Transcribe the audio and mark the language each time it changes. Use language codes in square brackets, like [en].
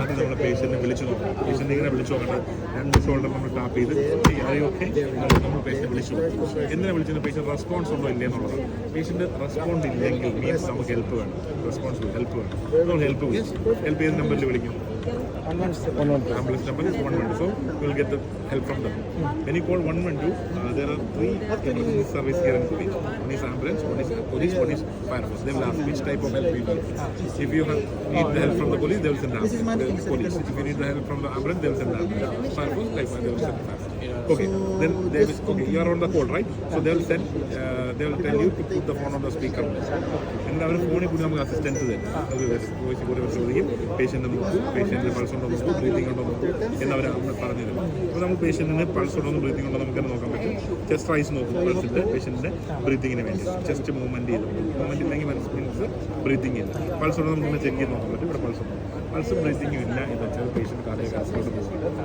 [ml] ആദ്യം നമ്മൾ പേഷ്യൻറ്റിനെ വിളിച്ചു നോക്കണം. പേഷ്യൻ്റ് ഇങ്ങനെ വിളിച്ചു നോക്കണം. രണ്ട് ഷോൾഡർ നമ്മൾ ടാപ്പ് ചെയ്ത് അറിയൊക്കെ നമ്മൾ പേഷ്യൻ്റ് വിളിച്ചു നോക്കും. എന്തിനാണ് വിളിച്ചത്? പേഷ്യൻ്റ് റെസ്പോൺസ് ഉണ്ടോ ഇല്ലേ എന്നുള്ളതാണ്. പേഷ്യൻ്റ് റെസ്പോണ്ട് ഇല്ലെങ്കിൽ മീൻസ് നമുക്ക് ഹെൽപ്പ് വേണം. റെസ്പോൺസ് ഹെൽപ്പ് വേണം. നമ്മൾ ഹെൽപ്പ് ചെയ്ത നമ്പറിൽ വിളിക്കും. [en] Ambulance number is 112, so you will get the help from them. When you call 112, there are 3 emergency service here in Kuwait. One is ambulance, one is police, one is fire force. They will ask which type of help you need. If you need the help from the police, they will send police. If you need the help from the ambulance, they will send ambulance. Fire force, like they will send fire force. Okay, then they will, okay, you are on the call, right? So they will send, they will tell you to put the phone on the speaker. And our phone is [ml] നമുക്ക് assistance തരും. Voice കൂടെ ചോദിക്കും, patient നോക്കും, patient pulse ഉണ്ടോ നോക്കും, breathing ഉണ്ടോ നോക്കും എന്നവർ പറഞ്ഞു തരും. അപ്പോൾ നമ്മൾ പേഷ്യൻറ്റിന് പൾസ് ഉണ്ടോ ബ്രീത്തിങ് ഉണ്ടോ നമുക്ക് തന്നെ നോക്കാൻ പറ്റും. ചെസ്റ്റ് റൈസ് നോക്കും പൾസിൻ്റെ പേഷ്യൻറ്റിൻ്റെ ബ്രീത്തിങ്ങിന് വേണ്ടി. ചെസ്റ്റ് മൂവ്മെൻറ്റ് ചെയ്ത് മൂവ്മെൻറ്റ് ഇല്ലെങ്കിൽ മീൻസ് ബ്രീത്തിങ് ഇല്ല. പൾസ് ഉണ്ടോ നമുക്ക് ചെക്ക് ചെയ്ത് നോക്കാൻ പറ്റും. ഇവിടെ പൾസ് ഉണ്ടോ, പൾസും ബ്രീത്തിങ്ങും ഇല്ല എന്ന് വെച്ചാൽ പേഷ്യൻ്റ് കാർഡിയാക് അറസ്റ്റിലോട്ട് പോകും.